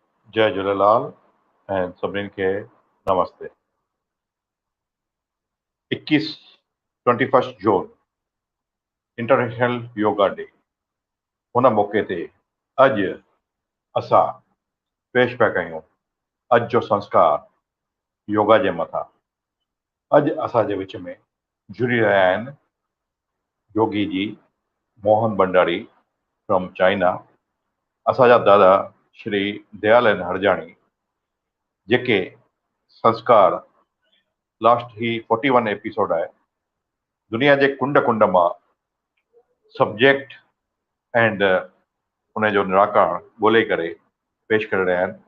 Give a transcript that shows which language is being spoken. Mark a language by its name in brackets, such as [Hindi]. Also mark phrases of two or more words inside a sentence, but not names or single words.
[Sindhi] जय झूलेलाल ऐं सभिनीनि खे नमस्ते। 21 जून इंटरनेशनल योगा डे। हुन मौक़े ते अॼु असां पेश पिया कयूं अॼु जो संस्कार योगा जे मथां। अॼु असांजे विच में जुड़ी रहिया आहिनि योगी जी मोहन भंडारी [English] from China, [Sindhi] असांजा दादा श्री दयालन हरजाणी, जेके संस्कार लास्ट ही 41 एपिसोड आहे दुनिया जे कुंड कुंड मां [English] subject and [Sindhi] उनजो निराकरण ॻोल्हे करे पेश करे रहिया आहिनि।